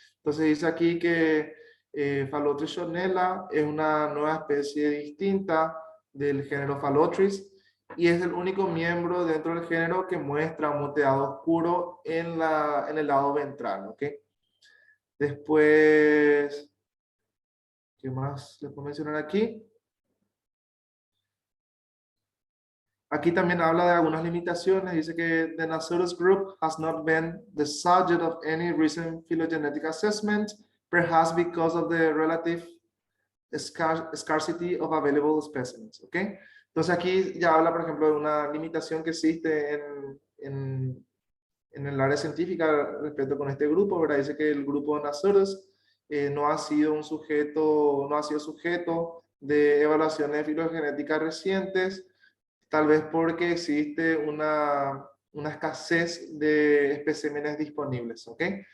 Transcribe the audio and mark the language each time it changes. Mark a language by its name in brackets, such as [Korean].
[Spanish] Entonces dice aquí que Phallotris sonella es una nueva especie distinta del género Phallotris y es el único miembro dentro del género que muestra un moteado oscuro en el lado ventral. ¿Okay? Después, ¿qué más les puedo mencionar aquí? Aquí también habla de algunas limitaciones. Dice que [English] the Nasurus group has not been the subject of any recent phylogenetic assessment, perhaps because of the relative scarcity of available specimens. [Spanish] ¿Ok? Entonces aquí ya habla, por ejemplo, de una limitación que existe en el área científica respecto con este grupo, ¿verdad? Dice que el grupo Nasurus no ha sido sujeto de evaluaciones filogenéticas recientes, tal vez porque existe una escasez de especímenes disponibles, ¿ok?